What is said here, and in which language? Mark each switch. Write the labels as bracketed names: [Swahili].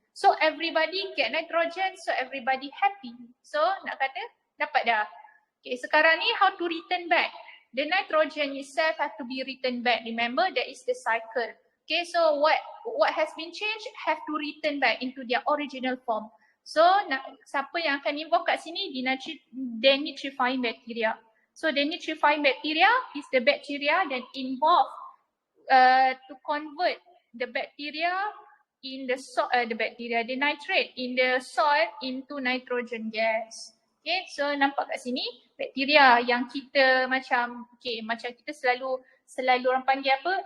[English] So everybody get nitrogen, so everybody happy. [Malay] So nak kata dapat dah. Okay, sekarang ni [English] how to return back. The nitrogen itself have to be returned back. Remember, that is the cycle. Okay, so what has been changed have to return back into their original form. [Malay] So siapa yang akan involve kat sini? [English] Denitrifying bacteria. So denitrifying bacteria is the bacteria that involve to convert the bacteria in the soil, the nitrate in the soil into nitrogen gas. [Malay] Okay, so nampak kat sini bakteria yang kita macam kita selalu orang panggil apa?